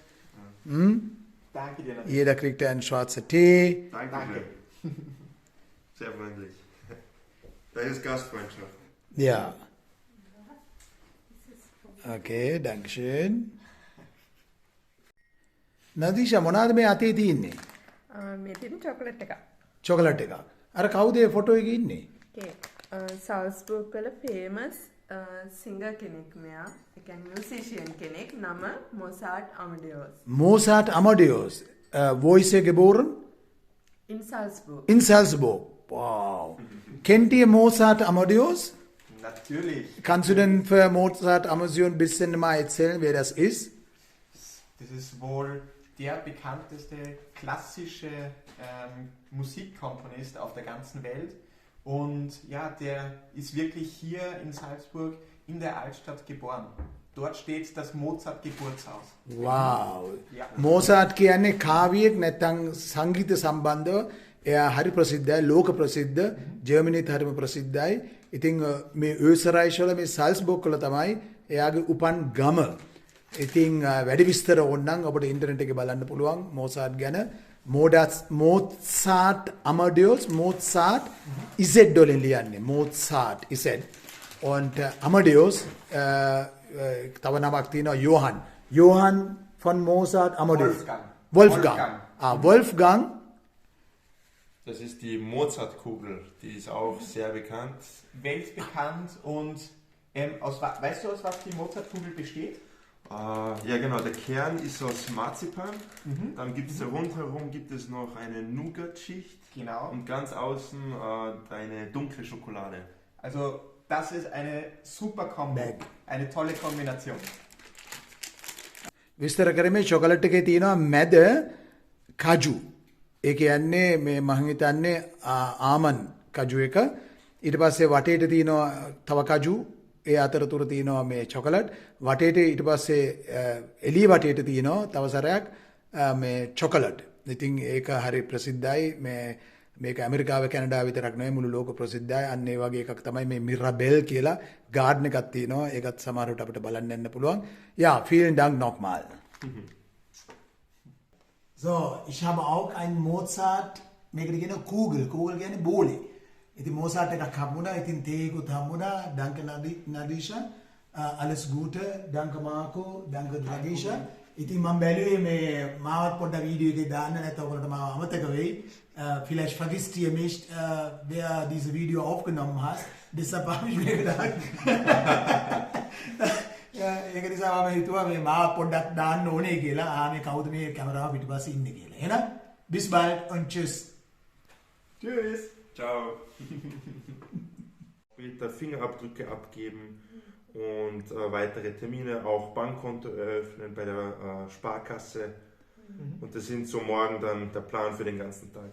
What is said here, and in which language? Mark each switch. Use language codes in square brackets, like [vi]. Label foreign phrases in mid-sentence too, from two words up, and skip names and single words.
[de] Danke dir. Jeder kriegt einen schwarzen Tee. Danke. Sehr freundlich. Das ist Gastfreundschaft. Ja. Okay, danke schön. Nadisha, [si] මොනවාද මේ අතේ තියෙන්නේ? මේ තියෙන චොකලට් එක. චොකලට් එකක්. අර කවුද මේ ෆොටෝ එකේ ඉන්නේ? සල්ස්බර්ග් වල ෆේමස් සිංගර් කෙනෙක් මෙයා. ඒ කියන්නේ මියුසිෂියන් කෙනෙක්. නම මොසාට් අමඩියෝස්. [de] Mozart Amadeus. Wo ist er geboren? In Salzburg. In Salzburg. Wow. Kennt ihr Mozart Amadeus? Natürlich. Kannst du denn für Mozart Amadeus ein bisschen mal erzählen, wer das ist? Das ist wohl der bekannteste klassische Musikkomponist auf der ganzen Welt. Und ja, der ist wirklich hier in Salzburg in der Altstadt geboren. Dort steht das Mozart-Geburtshaus. Wow. Ja. [si] Mozart කියන්නේ කාව්‍යයක් නැත්නම් සංගීත සම්බන්ධව එයා හරි ප්‍රසිද්ධයි, ලෝක ප්‍රසිද්ධ, ජර්මනිත් හරිම ප්‍රසිද්ධයි. ඉතින් මේ ඕස්ට්‍රේලියාවේ වල මේ සල්ස්බර්ග් වල තමයි එයාගේ උපන් ගම. ඉතින් වැඩි විස්තර ඕනනම් ඔබට ඉන්ටර්නෙට් එකේ බලන්න පුළුවන් මොසාට් ගැන. Mozart Amadeus, Mozart Z වලින් ලියන්නේ. Mozart Z. Und Amadeus තව නමක් තියෙනවා Johann. [de] Johann von Mozart Amadeus. Wolfgang. Wolfgang. Das ist die Mozartkugel, die ist auch sehr bekannt. Weltbekannt und weißt du, aus was die Mozartkugel besteht? Ja genau, der Kern ist aus Marzipan, dann gibt es rundherum gibt es noch eine Nougat-Schicht Genau. und ganz außen eine dunkle Schokolade. Also das ist eine super Kombo, eine tolle Kombination. [si] විස්තර කරමේ චොකලට් එකේ තියෙනවා මැද කජු. ඒ කියන්නේ මේ මම හිතන්නේ ආමන් කජු එක. ඊට පස්සේ වටේට තියෙනවා තව කජු. ඒ අතරතුර තියෙනවා මේ චොකලට්. වටේට ඊට පස්සේ එළිය වටේට තියෙනවා තව සැරයක් මේ චොකලට්. ඉතින් ඒක හරි ප්‍රසිද්ධයි. මේක ඇමරිකාවේ කැනඩාව විතරක් නෙවෙයි මුළු ලෝක ප්‍රසිද්ධයි. අන්න ඒ වගේ එකක් තමයි මේ මිරබෙල් කියලා ගාඩන් එකක් තියෙනවා. ඒකත් සමහරවිට අපිට බලන්න යන්න පුළුවන්. [de] Ja, vielen Dank nochmal. So, ich habe auch einen Mozart, [si] මේකට කියන Kugel. Kugel කියන්නේ බෝලේ. ඉතින් Mozart එකක් හම්බුණා. ඉතින් තේකුත් හම්බුණා. [de] Danke Nadisha. Alles Gute. Danke Marco. Danke Nadisha. [si] ඉතින් මම බැලුවේ මේ මාවත් පොඩ්ඩක් වීඩියෝ එකේ දාන්න නැත්නම් ඔයගොල්ලන්ට මාව අමතක වෙයි. [de] Vielleicht vergisst ihr nicht, wer diese Video aufgenommen hat. Deshalb habe ich mir gedacht. [si] ඒක නිසා මම හිතුවා මේ මාව පොඩ්ඩක් දාන්න ඕනේ කියලා. මේ කවුද මේ කැමරාව පිටිපස්සේ ඉන්නේ කියලා. එහෙනම් [de] bis bald und tschüss. Tschüss. Ciao. Später Fingerabdrücke abgeben und weitere Termine, auch Bankkonto eröffnen bei der Sparkasse. Und das sind so morgen dann der Plan für den ganzen Tag.